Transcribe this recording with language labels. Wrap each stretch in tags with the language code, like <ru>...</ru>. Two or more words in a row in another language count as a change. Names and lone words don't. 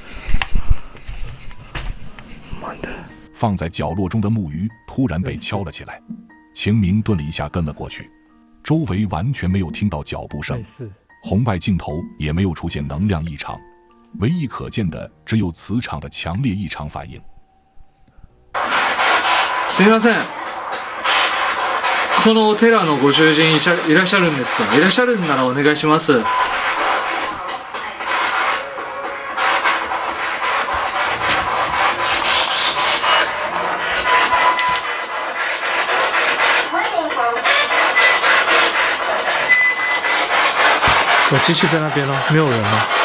<zh>放在角落中的木鱼突然被敲了起来，秦明顿了一下跟了过去，周围完全没有听到脚步声，红外镜头也没有出现能量异常，唯一可见的只有磁场的强烈异常反应。</zh> <ja>すみません、このお寺のご主人いらっしゃるんですか？いらっしゃるんならお願いします。</ja> <zh>我继续在那边咯，没有人了。</zh>